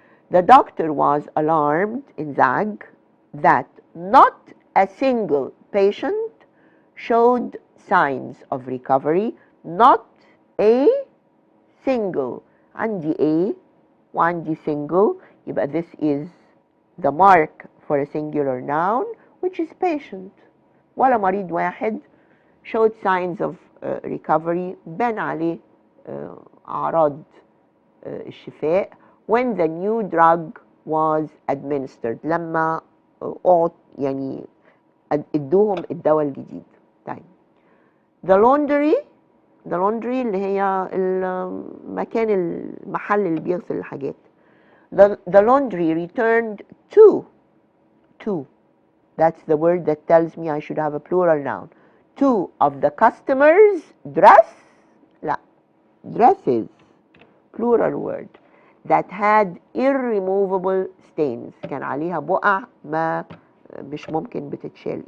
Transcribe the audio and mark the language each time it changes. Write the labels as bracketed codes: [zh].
[en] The doctor was alarmed in Zag that not a single patient showed signs of recovery. Not a single. عندي a وعندي single يبقى this is the mark for a singular noun which is patient. [ar] ولا مريض واحد [en] showed signs of recovery [ar] بان عليه أعراض الشفاء [en] when the new drug was administered [ar] لما يعني ادوهم الدواء الجديد. طيب [en] the laundry [ar] اللي هي المحل اللي بيغسل الحاجات. [en] The laundry returned two. That's the word that tells me I should have a plural noun. 2 of the customers dress لا dresses plural word that had irremovable stains [ar] كان عليها بقع ما مش ممكن بتتشال.